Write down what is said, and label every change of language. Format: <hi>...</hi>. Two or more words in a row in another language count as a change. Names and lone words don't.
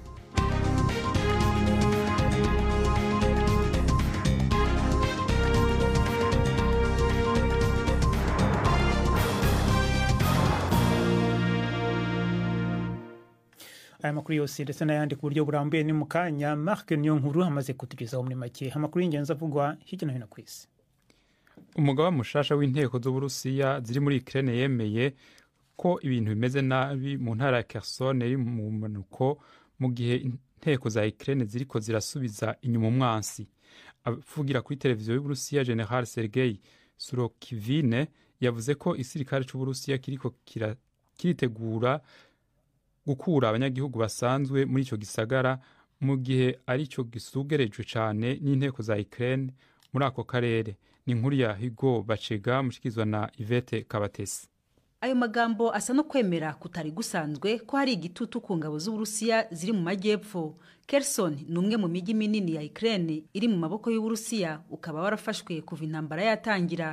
<rw>Aya makuru yose ndetse n'ayandi ku buryo burambuye ni mu kanya. Marc Niyonkuru amaze kutugezaho muri make amakuru y'ingenzi avugwa hirya no hino ku isi.</rw> <rn>Umugaba mushasha w'inteko z'Uburusiya ziri muri Ukraine yemeye ko ibintu bimeze nabi mu ntara ya Kherson iri mu manuko mu gihe inteko za Ukraine ziriko zirasubiza inyuma umwansi. Avugira kuri televiziyo y'Uburusiya General Sergei Surokivine yavuze ko isirikare c'Uburusiya kiriko kiritegura gukura abanyagihugu basanzwe muri ico gisagara mu gihe ari cyo gisugerejwe cyane n'inteko za Ukraine muri ako karere. Ni inkuru ya Hugo Bacega mushikizwa na Yvette Kabatesi.</rn> <rw>Ayo magambo asa no kwemera kutari gusanzwe ko hari igitutu ku ngabo z'Uburusiya ziri mu majyepfo. Kherson ni umwe mu migi minini ya Ukraine iri mu maboko y'Uburusiya, ukaba warafashwe kuva intambara yatangira.</rw>